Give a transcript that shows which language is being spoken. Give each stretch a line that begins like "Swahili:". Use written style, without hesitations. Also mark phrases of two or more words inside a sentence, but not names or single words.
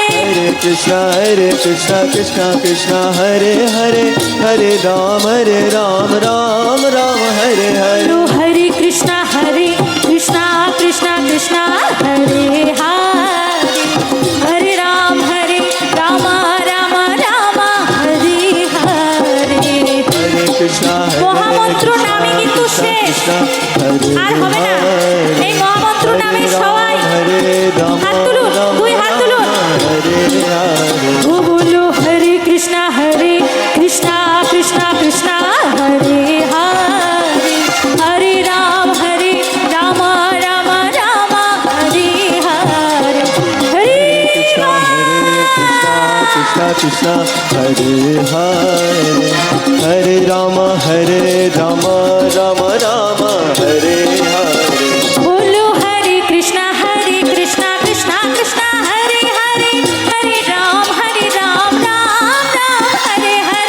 Hindi: हरे कृष्णा कृष्णा कृष्णा हरे हरे हरे राम राम हरे हरे। बोलो हरे कृष्णा कृष्णा कृष्णा हरे हरे हरे राम राम हरे हरे। हरे कृष्णा
Bangla: মহামন্ত্র নামে কিন্তু শেষ, আর হবে না। এই মহামন্ত্র নামে সবাই হাত তুলুন, দুই হাত তুলুন।
Hindi: हरे हरे।
Bangla: ও বলো হরে কৃষ্ণা কৃষ্ণা কৃষ্ণা হরে হরে হরে রাম রাম রাম হরে হরে। হরে
Hindi: कृष्णा कृष्णा हरे हरे हरे राम राम राम हरे हरे। बोलो हरे कृष्णा कृष्णा कृष्णा हरे हरे हरे राम राम हरे हरे।